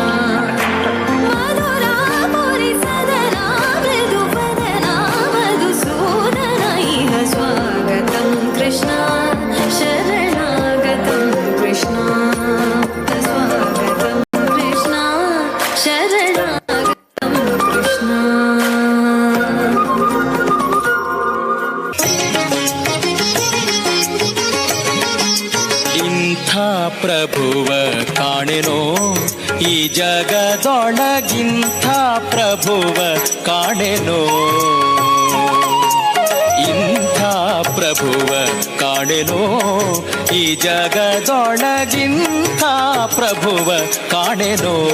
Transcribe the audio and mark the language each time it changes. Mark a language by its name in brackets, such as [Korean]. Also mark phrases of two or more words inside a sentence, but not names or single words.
[Sanskrit] मधुरा पुरी सदना मृदुवदना मधुसूदना इह स्वागतं कृष्णा शरणागतं कृष्णा, स्वागतं कृष्णा शरणागतं कृष्णा। [Kannada] ಇಂಥ ಪ್ರಭುವ ಕಾಣೆನೋ ಈ ಜಗದೊಳಗಿಂಥ ಪ್ರಭುವ ಕಾಣೆನೋ, ಇಂಥ ಪ್ರಭುವ ಕಾಣೆನೋ ಈ ಜಗದೊಳಗಿಂಥ ಪ್ರಭುವ ಕಾಣೆನೋ।